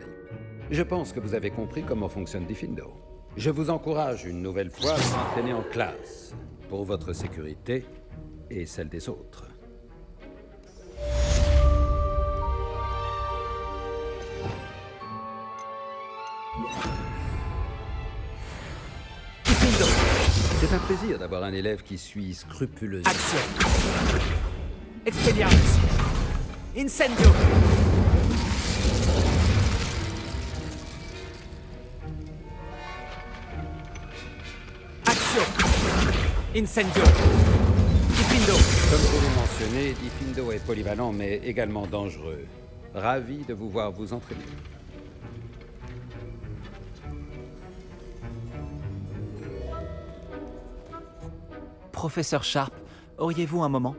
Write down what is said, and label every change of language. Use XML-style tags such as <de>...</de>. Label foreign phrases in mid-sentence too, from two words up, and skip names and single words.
<fr>Je pense que vous avez compris comment fonctionne Diffindo. Je vous encourage une nouvelle fois à vous entraîner en classe, pour votre sécurité et celle des autres. C'est un plaisir d'avoir un élève qui suit scrupuleusement. Action. Expelliarmus. Incendio. Action. Incendio. Diffindo. Comme vous le mentionnez, Diffindo est polyvalent mais également dangereux. Ravi de vous voir vous entraîner. Professeur Sharp, auriez-vous un moment?</fr>